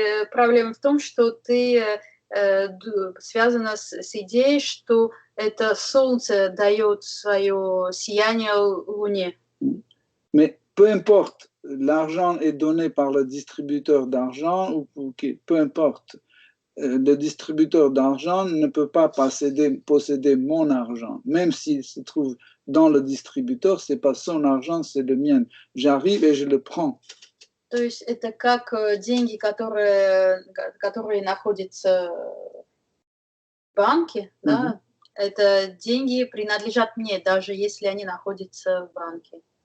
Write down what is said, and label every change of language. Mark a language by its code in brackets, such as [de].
[ru] Проблема в том, что ты связана с идеей, что это Солнце дает свое сияние Луне. [fr] Mais peu importe, l'argent est donné par le distributeur d'argent, ou peu importe, le distributeur d'argent ne peut pas posséder mon argent, même s'il se trouve dans le distributeur, c'est pas son argent, c'est le mien. J'arrive et je le prends. [ru] То есть это как деньги, которые находятся в банке, да? Это деньги принадлежат мне, даже если они находятся в банке.